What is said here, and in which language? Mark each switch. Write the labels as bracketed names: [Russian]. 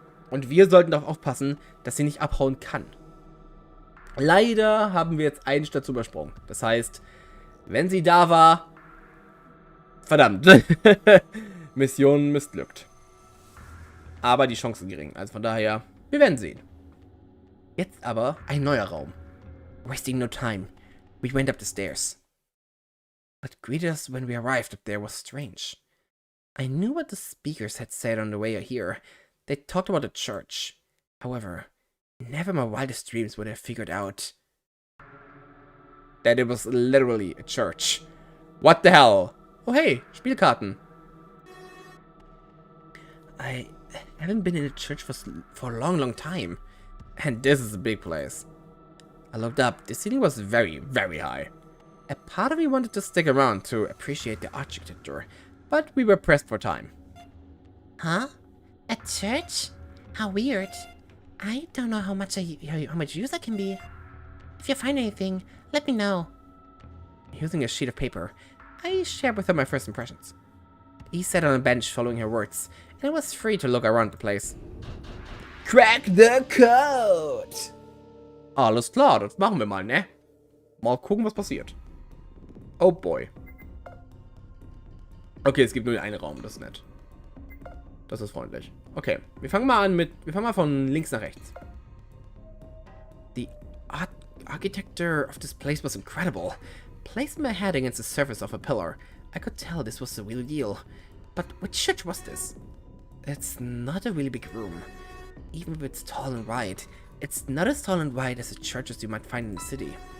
[German] Und wir sollten darauf aufpassen, dass sie nicht abhauen kann. Leider haben wir jetzt eine Station übersprungen. Das heißt, wenn sie da war... Verdammt. Mission missglückt. Aber die Chance ist gering. Also von daher, wir werden sehen. Jetzt aber ein neuer Raum. [English] Wasting no time. We went up the stairs. What greeted us when we arrived up there was strange. I knew what the speakers had said on the way here. They talked about a church. However, never in my wildest dreams would I have figured out that it was literally a church. What the hell? Oh hey, Spielkarten. I haven't been in a church for a long time. And this is a big place. I looked up. The ceiling was very, very high. A part of me wanted to stick around to appreciate the architecture, but we were pressed for time. Huh? A church? How weird. I don't know how much use I can be. If you find anything, let me know. Using a sheet of paper, I shared with her my first impressions. He sat on a bench following her words, and I was free to look around the place. Crack the code! [German] Alles klar, das machen wir mal, ne? Mal gucken, was passiert. [English] Oh boy. [German] Okay, es gibt nur einen Raum, das ist nett. Das ist freundlich. Okay, wir fangen mal von links nach rechts. [English] The architecture of this place was incredible. Placing my head against the surface of a pillar, I could tell this was the real deal. But which church was this? It's not a really big room. Even if it's tall and wide, it's not as tall and wide as the churches you might find in the city.